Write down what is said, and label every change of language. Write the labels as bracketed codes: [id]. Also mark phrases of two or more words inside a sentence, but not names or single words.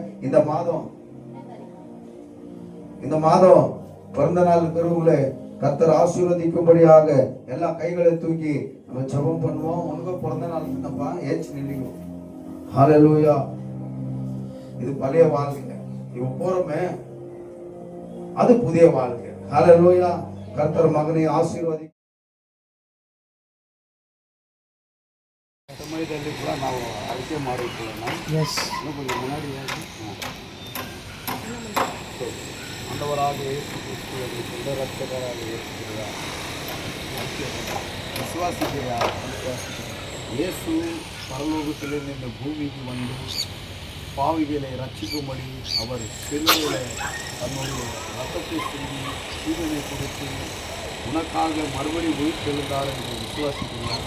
[ta] இந்த மாதம் பிறந்த நாள் பெருவுகளை கர்த்தர் ஆசீர்வதிக்கும்படியாக எல்லா கைகளை தூக்கி நம்ம ஜெபம் பண்ணுவோம். உனக்கு பிறந்த நாள் என்னப்பா ஏச்சு நில்லுங்க. ஹல்லேலூயா. இது பழைய வாழ்க்கை, இவன் போறோமே அது புதிய வாழ்க்கை. ஹல்லேலூயா. கர்த்தர் மகனை ஆசீர்வதி. [kn] ಸಮಯದಲ್ಲಿ ಕೂಡ ನಾವು ಅರಿಕೆ ಮಾಡಿಕೊಳ್ಳೋಣ. [ta] ಇನ್ನೂ கொஞ்சம் முன்னாடி ஆண்டவராக இயேசு கிறிஸ்துவை சொந்த ரட்சகராக ஏற்றுக்கிறார். விசுவாசிக்கிறியா? இயேசு பரலோகத்திலிருந்து இந்த பூமிக்கு வந்து பாவிகளை ரட்சிக்கும்படி அவர் சிலுவையில் தன்னுடைய ரத்தத்தை சிந்தி ஜீவனை கொடுத்து உனக்காக மறுபடி உயிர்த்தெழுந்தார் என்று விசுவாசிக்கிறார்.